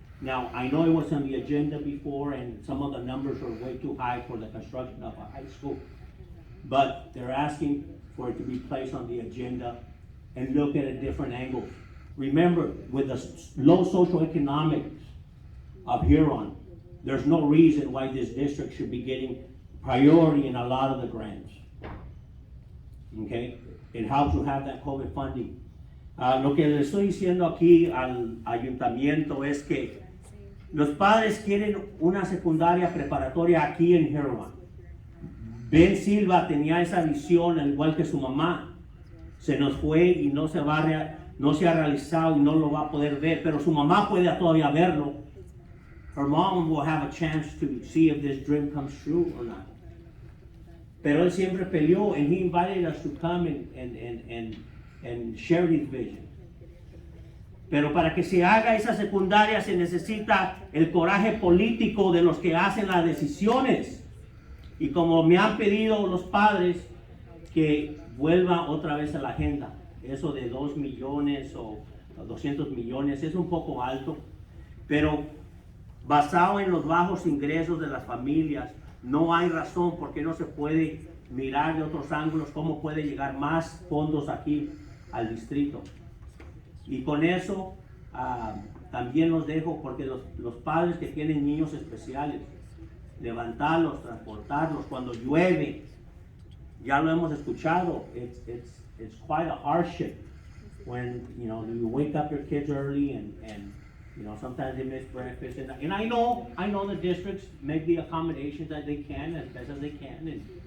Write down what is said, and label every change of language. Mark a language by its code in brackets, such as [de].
[en] Now, I know it was on the agenda before, and some of the numbers are way too high for the construction of a high school, but they're asking for it to be placed on the agenda and look at a different angle. Remember, with the low socioeconomics of Huron, there's no reason why this district should be getting priority in a lot of the grants. Okay? It helps to have that COVID funding. [es] Lo que le estoy diciendo aquí al ayuntamiento es que los padres quieren una secundaria preparatoria aquí en Huron. Ben Silva tenía esa visión, al igual que su mamá. Se nos fue y no se ha realizado y no lo va a poder ver, pero su mamá puede todavía verlo. [en] Her mom will have a chance to see if this dream comes true or not. Pero él siempre peleó, and he invited us to come and share his vision. [es] Pero para que se haga esa secundaria se necesita el coraje político de los que hacen las decisiones. Y como me han pedido los padres que vuelva otra vez a la agenda, eso de 2 millones o 200 millones es un poco alto, pero basado en los bajos ingresos de las familias, no hay razón por qué no se puede mirar de otros ángulos cómo puede llegar más fondos aquí al distrito. [en] Y con eso también los dejo, porque los padres que tienen niños especiales, levantarlos, transportarlos cuando llueve, ya lo hemos escuchado, it's quite a hardship when you wake up your kids early and sometimes they miss breakfast, and I know the districts make the accommodations that they can as best as they can,